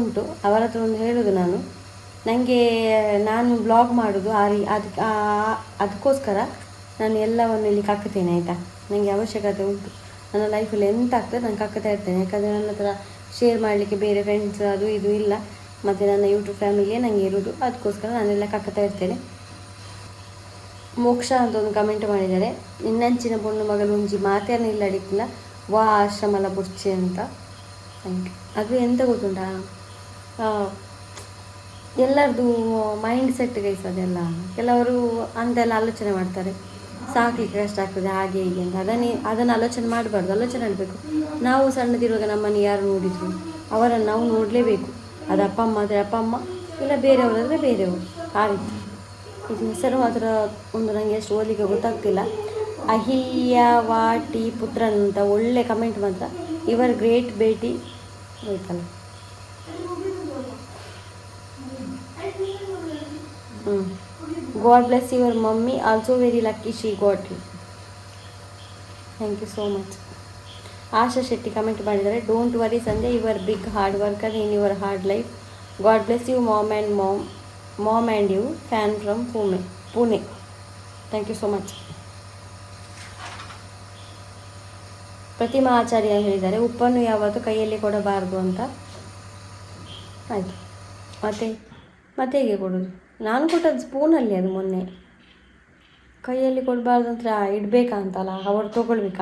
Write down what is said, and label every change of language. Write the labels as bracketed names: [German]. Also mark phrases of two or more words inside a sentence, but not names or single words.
[Kannada] ಅವರ ಹತ್ರ ಒಂದು ಹೇಳೋದು ನಾನು, ನನಗೆ ನಾನು ಬ್ಲಾಗ್ ಮಾಡೋದು ಅದಕ್ಕೋಸ್ಕರ ನಾನು ಎಲ್ಲವನ್ನು ಇಲ್ಲಿ ಕಕ್ಕುತ್ತೇನೆ ಆಯಿತಾ. ನನಗೆ ಅವಶ್ಯಕತೆ ಉಂಟು, ನನ್ನ ಲೈಫಲ್ಲಿ ಎಂತ ಆಗ್ತದೆ ನಾನು ಕಕ್ಕುತ್ತಾ ಇರ್ತೇನೆ. ಯಾಕಂದರೆ ನನ್ನ ಹತ್ರ ಶೇರ್ ಮಾಡಲಿಕ್ಕೆ ಬೇರೆ ಫ್ರೆಂಡ್ಸ್ ಅದು ಇದು ಇಲ್ಲ, ಮತ್ತು ನನ್ನ ಯೂಟ್ಯೂಬ್ ಫ್ಯಾಮಿಲಿಯೇ ನನಗೆ ಇರೋದು. ಅದಕ್ಕೋಸ್ಕರ ನಾನೆಲ್ಲ ಕಕ್ಕುತ್ತಾ ಇರ್ತೇನೆ. ಮೋಕ್ಷ ಅಂತ ಒಂದು ಕಮೆಂಟ್ ಮಾಡಿದ್ದಾರೆ, [Tulu] ನಿನ್ನಂಚಿನ ಪೊಣ್ಣು ಮಗಳು ಒಂಜಿ ಮಾತೇನ ಇಲ್ಲ ಅಡಿಕ್ಕಿಲ್ಲ ವಾ ಆಶ್ರಮಲ ಬುರ್ಚಿ ಅಂತ. [English] Thank you. [Kannada] ಅದು ಎಂತ ಗೊತ್ತುಂಟಾ, ಎಲ್ಲರದು [English] mind set guys [Kannada] ಅದೆಲ್ಲ. ಕೆಲವರು ಅಂತೆಲ್ಲ ಆಲೋಚನೆ ಮಾಡ್ತಾರೆ, ಸಾಕಲಿಕ್ಕೆ ಕಷ್ಟ ಆಗ್ತದೆ ಹಾಗೆ ಹೀಗೆ ಅಂತ. ಅದನ್ನು ಆಲೋಚನೆ ಮಾಡಬಾರ್ದು, ಆಲೋಚನೆ ಮಾಡಬೇಕು. ನಾವು ಸಣ್ಣದಿರುವಾಗ ನಮ್ಮನ್ನು ಯಾರು ನೋಡಿದ್ರು ಅವರನ್ನು ನಾವು ನೋಡಲೇಬೇಕು. ಅದು ಅಪ್ಪ ಅಮ್ಮ ಆದರೆ ಅಪ್ಪ ಅಮ್ಮ, ಇಲ್ಲ ಬೇರೆಯವರಾದರೆ ಬೇರೆಯವರು, ಆ ರೀತಿ. ಇದು ಹೆಸರು ಮಾತ್ರ ಒಂದು ನನಗೆ ಅಷ್ಟು ಓದಲಿಕ್ಕೆ ಗೊತ್ತಾಗ್ತಿಲ್ಲ. ಅಹಿಲ್ಯವಾಟಿ ಪುತ್ರನ್ ಅಂತ ಒಳ್ಳೆ ಕಮೆಂಟ್ ಮಾತ್ರ. ಇವರ್ ಗ್ರೇಟ್ ಬೇಟಿ ಆಯ್ತಲ್ಲ. [English] God bless your mummy, also very lucky she got you. Thank you so much. [Kannada] ಆಶಾ ಶೆಟ್ಟಿ ಕಮೆಂಟ್ ಮಾಡಿದ್ದಾರೆ, [English] Don't worry Sanjay, your big hard worker in your hard life. God bless you mom and you, fan from Pune. Thank you so much. [Kannada] ಪ್ರತಿಮಾ ಆಚಾರ್ಯ ಹೇಳಿದ್ದಾರೆ, ಉಪ್ಪನ್ನು ಯಾವತ್ತೂ ಕೈಯಲ್ಲಿ ಕೊಡಬಾರ್ದು ಅಂತ. ಆಯಿತು, ಮತ್ತೆ ಹೇಗೆ ಕೊಡೋದು? ನಾನು ಕೊಟ್ಟದ್ದು ಸ್ಪೂನಲ್ಲಿ, ಅದು ಮೊನ್ನೆ ಕೈಯಲ್ಲಿ ಕೊಡಬಾರ್ದು ಅಂತ ಇಡಬೇಕಂತಲ್ಲ, ಅವರು ತೊಗೊಳ್ಬೇಕು.